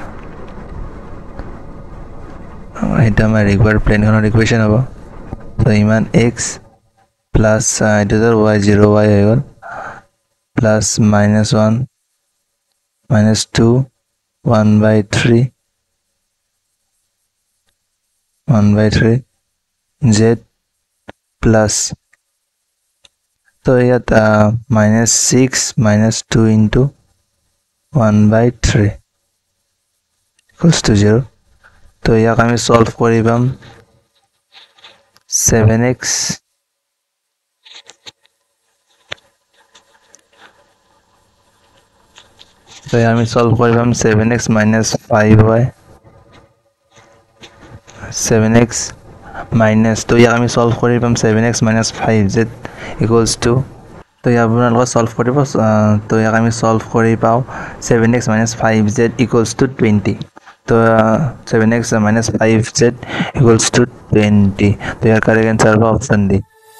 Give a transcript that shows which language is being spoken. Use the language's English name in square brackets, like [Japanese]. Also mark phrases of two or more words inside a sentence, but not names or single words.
[Assamese] এটা আমাৰ ৰিকোয়ার্ড প্লেনখনৰ ইকুয়েশন হ'ব তো ইমান x প্লাস এটা y 0 y হৈ গ'ল প্লাস -1 -2 1/3 [English] z plus [Assamese] তো ইয়াত -6 -2 [English] into 1/3 equals to [Assamese] 0 তো ইয়াক আমি সলভ কৰি পাম 7x তো আমি সলভ কৰি পাম 7x - 5y 7x minus তো ইয়াক আমি সলভ কৰি পাম 7x - 5z [English] equals to [Assamese] তো ইয়াক আপোনালোকে সলভ কৰিব তো ইয়াক আমি সলভ কৰি পাও 7x - 5z [English] equals to [Assamese] 20 তো [English] 7x minus 5z equals to 20. [Assamese] তো ইয়াৰ [English] correct answer [Assamese] হবে [English] option D.